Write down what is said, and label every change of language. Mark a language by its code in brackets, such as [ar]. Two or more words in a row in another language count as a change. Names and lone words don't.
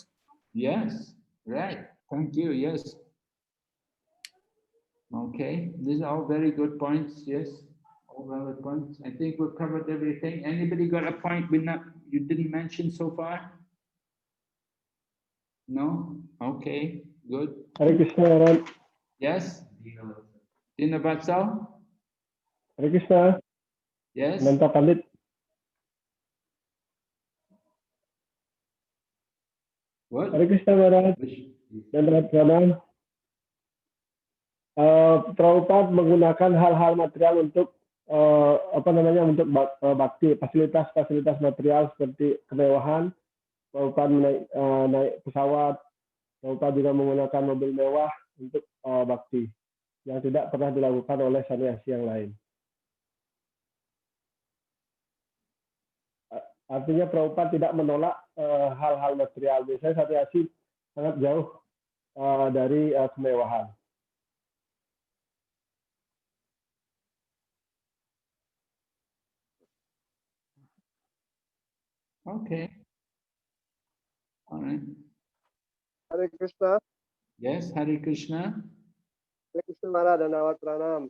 [en] Yes. Right. Thank you. Yes. Okay. These are all very good points. Yes. All valid points. I think we've covered everything. Anybody got a point you didn't mention so far? No? Okay. Good. Hare Krishna Maharaj. Yes. Dina Vatsal? Hare Krishna. Yes. Ananta Pandit. What? Hare Krishna Maharaj. [id] Dan pranam. Prabhupada menggunakan hal-hal material untuk untuk bakti, fasilitas material seperti kemewahan. Prabhupada naik pesawat. Prabhupada juga menggunakan mobil mewah untuk bakti yang tidak pernah dilakukan oleh sannyasi yang lain. Artinya Prabhupada tidak menolak hal-hal material. Biasanya sannyasi sangat jauh dari kemewahan. [en] Okay. All right. Hare Krishna. Yes, Hare Krishna. [id] Hare Krishna Maharaj dan awat pranam.